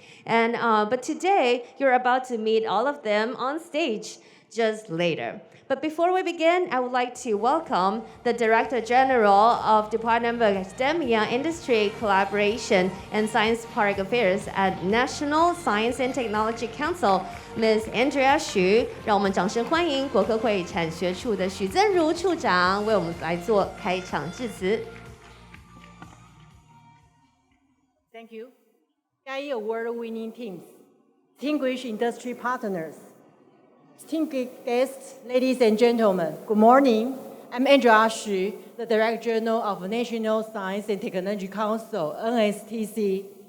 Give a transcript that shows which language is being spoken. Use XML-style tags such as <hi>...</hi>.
<en>And but today, you're about to meet all of them on stage just later. But before we begin, I would like to welcome the Director General of Department of Academia, Industry, Collaboration, and Science Park Affairs at National Science and Technology Council, Ms. Andrea Xu.</en> <zh>让我们掌声欢迎国科会产学处的许增如处长为我们来做开场致辞。</zh> <en>Thank you. TIE Award-winning teams, distinguished industry partners, distinguished guests, ladies and gentlemen, good morning. I'm Andrea Xu, the Director General of National Science and Technology Council, NSTC.</en>